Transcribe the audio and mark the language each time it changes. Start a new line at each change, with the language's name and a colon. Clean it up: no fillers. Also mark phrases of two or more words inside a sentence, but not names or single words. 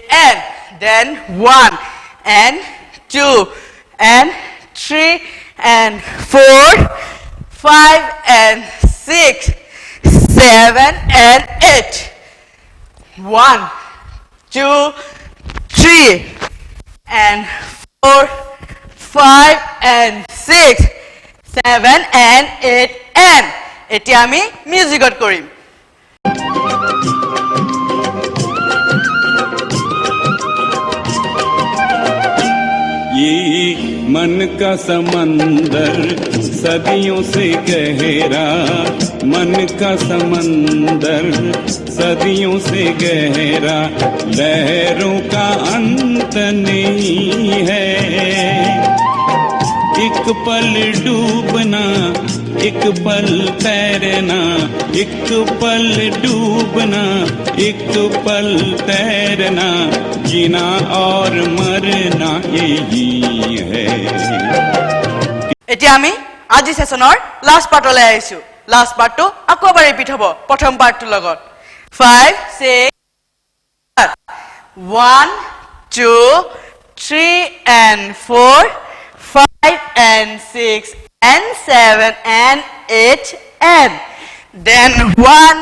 English: and then 1 and 2 and 3 and 4 5 and 6 7 and 8 1 2 3 and 4 5 and 6 7 and 8 and
Assamese: এতিয়া আমি মিউজিকত কৰিম
Hindi: ये मन का समंदर सदियों से गहरा मन का समंदर सदियों से गहरा लहरों का अंत नहीं है एक पल डूबना एक पल तैरना एक पल डूबना एक पल तैरना जीना और मरना यही है
Assamese: এতিয়া আমি আজি সেশনৰ লাষ্ট পাৰ্টলৈ আহিছো লাষ্ট পাৰ্টটো আকৌ এবাৰ ৰিপিট হ'ব প্ৰথম পাৰ্টটোৰ লগত 5 6 1
English: 2 3 and 4 5 and 6 and 7 and 8 and then 1